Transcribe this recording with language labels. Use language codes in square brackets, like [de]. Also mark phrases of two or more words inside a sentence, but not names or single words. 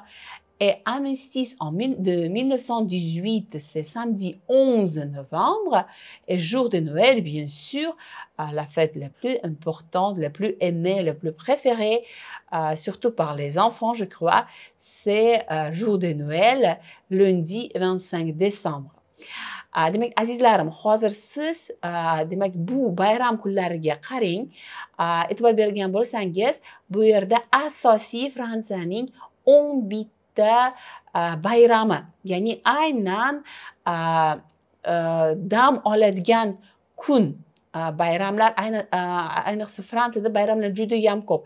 [fr] Et Armistice de 1918, c'est samedi 11 novembre. Et jour de Noël, bien sûr, la fête la plus importante, la plus aimée, la plus préférée, surtout par les enfants, je crois, c'est jour de Noël, lundi 25 décembre. [uz] Demak azizlarim, hozir siz demak bu bayram kunlariga qarang. E'tibor bergan bo'lsangiz, bu yerda asosiy Fransiyaning 11 bayrami, ya'ni aynan dam oladigan kun bayramlar, ayniqsa Fransiyada bayramlar juda ham ko'p.